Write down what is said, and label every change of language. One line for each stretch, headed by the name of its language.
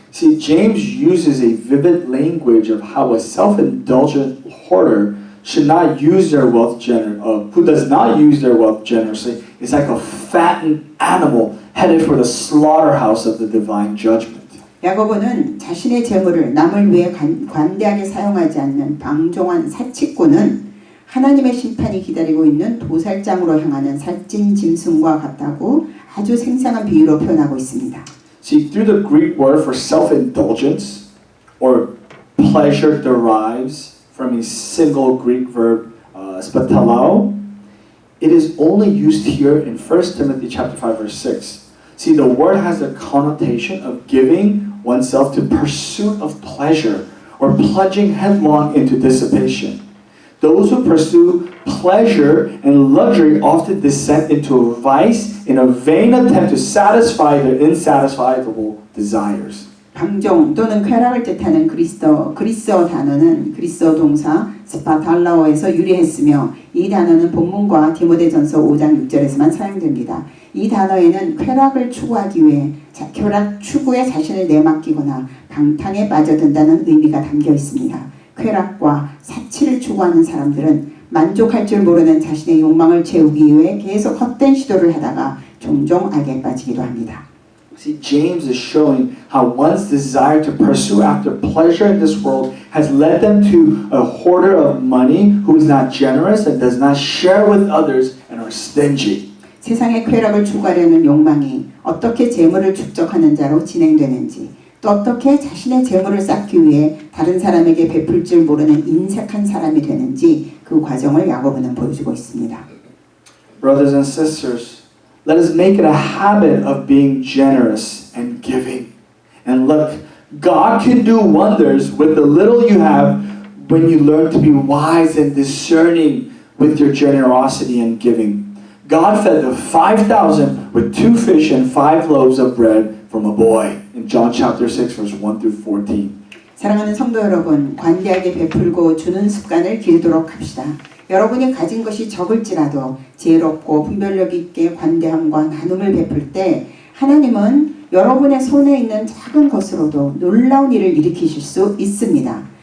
English: See, James uses a vivid language of how a self-indulgent hoarder should not use their wealth who does not use their wealth generously is like a fattened animal headed for the slaughterhouse of the divine judgment.
Korean: 야고보는 자신의 재물을 남을 위해 관대하게 사용하지 않는 방종한 사치꾼은 하나님의 심판이 기다리고 있는 도살장으로 향하는 살찐 짐승과 같다고 아주 생생한 비유로 표현하고 있습니다.
English: See, through the Greek word for self-indulgence, or pleasure derives from a single Greek verb, spatalao, it is only used here in 1 Timothy chapter 5, verse 6. See, the word has the connotation of giving oneself to pursuit of pleasure or plunging headlong into dissipation. Those who pursue pleasure and luxury often descend into a vice in a vain attempt to satisfy their insatisfiable desires.
Korean: 방종 또는 쾌락을 뜻하는 그리스어 단어는 그리스어 동사 스파탈라오에서 유래했으며 이 단어는 본문과 디모데전서 5장 6절에서만 사용됩니다. 이 단어에는 쾌락을 추구하기 위해 쾌락 추구에 자신을 내맡기거나 방탕에 빠져든다는 의미가 담겨 있습니다. 쾌락과 사치를 추구하는 사람들은 만족할 줄 모르는 자신의 욕망을 채우기 위해 계속 헛된 시도를 하다가 종종 악에 빠지기도 합니다.
English: See, James is showing how one's desire to pursue after pleasure in this world has led them to a hoarder of money who is not generous and does not share with others and are stingy.
Korean: 세상의 쾌락을 추구하려는 욕망이 어떻게 재물을 축적하는 자로 진행되는지 또 어떻게 자신의 재물을 쌓기 위해 다른 사람에게 베풀 줄 모르는 인색한 사람이 되는지 그 과정을 야고보는 보여주고 있습니다.
English: Brothers and sisters, let us make it a habit of being generous and giving. And look, God can do wonders with the little you have when you learn to be wise and discerning with your generosity and giving. God fed the 5,000 with 2 fish and 5 loaves of bread from a boy in John chapter 6 verse 1 through 14.
Korean: 사랑하는 성도 여러분, 관대하게 베풀고 주는 습관을 기르도록 합시다. 여러분이 가진 것이 적을지라도 지혜롭고 분별력 있게 관대함과 나눔을 베풀 때 하나님은 여러분의 손에 있는 작은 것으로도 놀라운 일을 일으키실 수 있습니다.